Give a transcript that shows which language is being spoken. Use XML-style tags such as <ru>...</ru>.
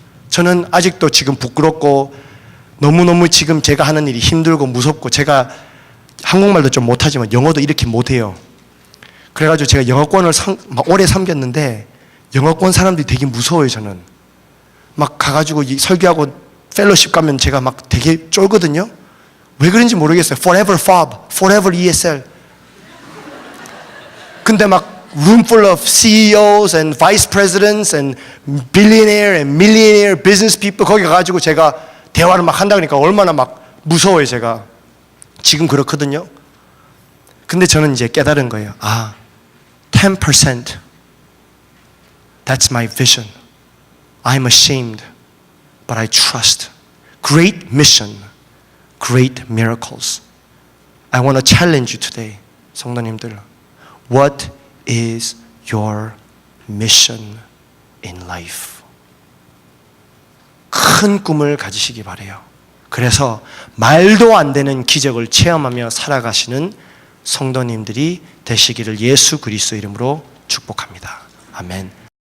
<ko>저는 아직도 지금 부끄럽고 너무너무 지금 제가 하는 일이 힘들고 무섭고, 제가 한국말도 좀 못하지만 영어도 이렇게 못해요. 그래가지고 제가 영어권을 오래 섬겼는데 영어권 사람들이 되게 무서워요. 저는 막 가가지고 설교하고 펠로십 가면 제가 막 되게 쫄거든요. 왜 그런지 모르겠어요.</ko> <en>Forever FOB, Forever ESL.</en> <ko>근데 막</ko> <en>room full of CEOs and vice presidents and billionaire and millionaire business people,</en> <ko>거기 가가지고 제가 대화를 막 한다 그러니까 얼마나 막 무서워요. 제가 지금 그렇거든요. 근데 저는 이제 깨달은 거예요.</ko> <en>10%. That's my vision. I'm ashamed, but I trust. Great mission, great miracles. I want to challenge you today,</en> <ko>성도님들.</ko> <en>What is your mission in life?</en> <ko>큰 꿈을 가지시기 바라요. 그래서 말도 안 되는 기적을 체험하며 살아가시는 성도님들이 되시기를 예수 그리스도 이름으로 축복합니다. 아멘.</ko>